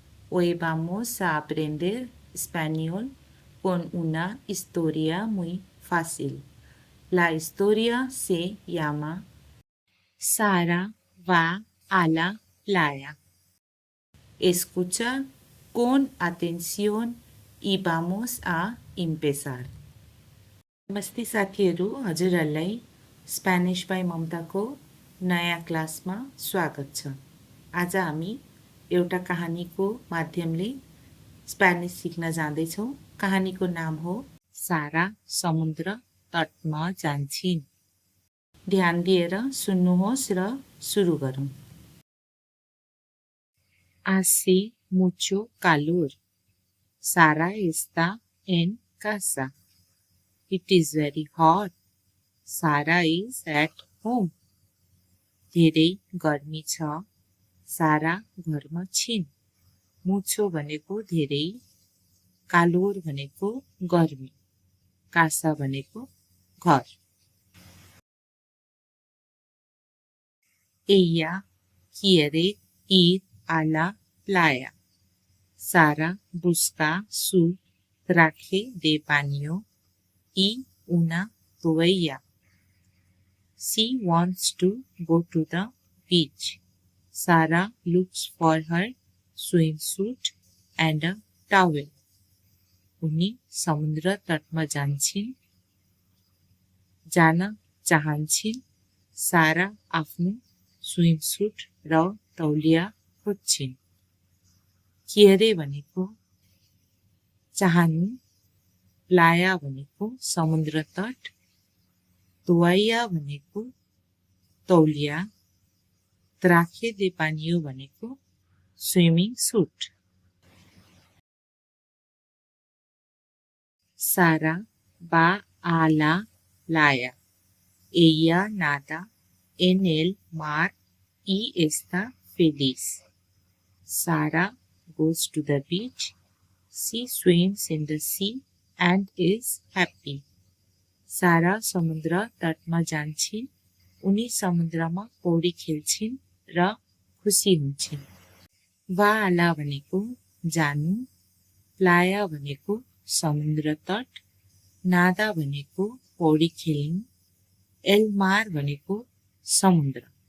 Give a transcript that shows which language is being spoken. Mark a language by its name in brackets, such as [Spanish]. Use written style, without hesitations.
[Spanish] Hoy vamos a aprender español con una historia muy fácil. La historia se llama Sara va a la playa. Escucha con atención y vamos a empezar. [Nepali] नमस्ते साथीहरू, हजुरहरूलाई Spanish by ममताको नयाँ क्लासमा स्वागत छ। आज हामी एउटा कहानीको माध्यमले स्पेनिस सिक्न जाँदैछौँ। कहानीको नाम हो सारा समुद्र तटमा जान्छिन्। ध्यान दिएर सुन्नुहोस् र सुरु गरौँ। [Spanish] Hace mucho calor. Sara está en casa. [English] It is very hot. Sara is at home. [Nepali] धेरै गर्मी छ। सारा घरमा छिन्। मुछो भनेको धेरै, कालोर भनेको गर्मी, कासा भनेको घर। [Spanish] Ella quiere ir a la playa. Sara busca su traje de baño y una toalla. [English] She wants to go to the beach. Sarah looks for her swimsuit and a towel. [Nepali] उनी समुद्र तटमा जान्छिन्, जान चाहन्छिन्। सारा आफ्नो स्विमसूट र तौलिया खोज्छिन्। quiere भनेको चाहनु, प्लाया भनेको समुद्र तट, toalla भनेको तौलिया, traje de baño भनेको swimming suit. [Spanish] Sara va a la playa. Ella nada en el mar y está feliz. [English] Sara goes to the beach. She swims in the sea and is happy. [Nepali] सारा समुद्र तटमा जान्छिन्। उनी समुद्रमा पौडी खेल्छिन् र खुसी हुन्छन्। वाला भनेको जानु, प्लाया भनेको समुद्र तट, नादा भनेको पौडी खेल्नु, एलमार भनेको समुद्र।